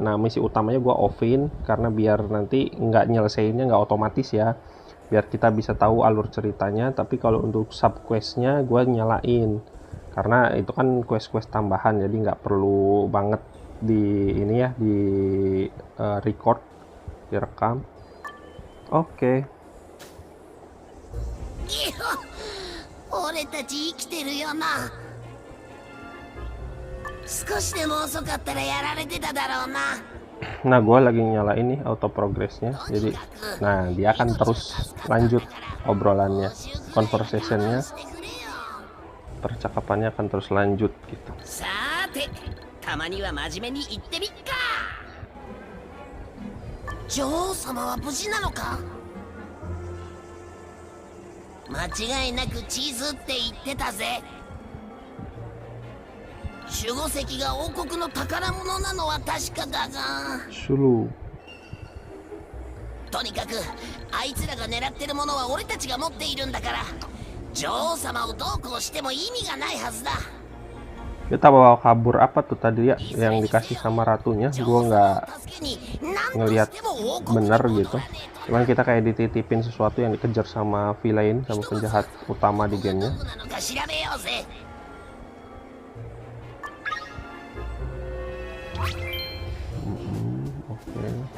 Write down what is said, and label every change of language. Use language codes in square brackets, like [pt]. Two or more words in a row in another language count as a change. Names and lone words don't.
[id] Nah misi utamanya gua offin karena biar nanti nggak nyelesainnya nggak otomatis ya, biar kita bisa tahu alur ceritanya. Tapi kalau untuk [en] sub questnya [id] gua nyalain karena itu kan quest-quest tambahan, jadi nggak perlu banget di ini ya, di record, direkam. Oke. [ja] 俺たち生きてるよな。少しでも遅かったらやられてただろうな。 [id] Nah gue lagi nyalain nih [en] auto progressnya, [id] jadi nah dia akan terus lanjut obrolannya, conversationnya, percakapannya akan terus lanjut gitu. [ja] さて、たまには真面目に言ってみっか。女王様は無事なのか。間違いなくチーズって言ってたぜ。守護石が王国の宝物なのは確かだが、 Sulu. とにかくあいつらが狙ってるものは俺たちが持っているんだから、女王様をどうこうしても意味がないはずだ。 [id] Kita bawa kabur apa tuh tadi ya yang dikasih sama ratunya, gue nggak ngelihat bener gitu. Cuman kita kayak dititipin sesuatu yang dikejar sama villain, sama penjahat utama di gamenya. Oke.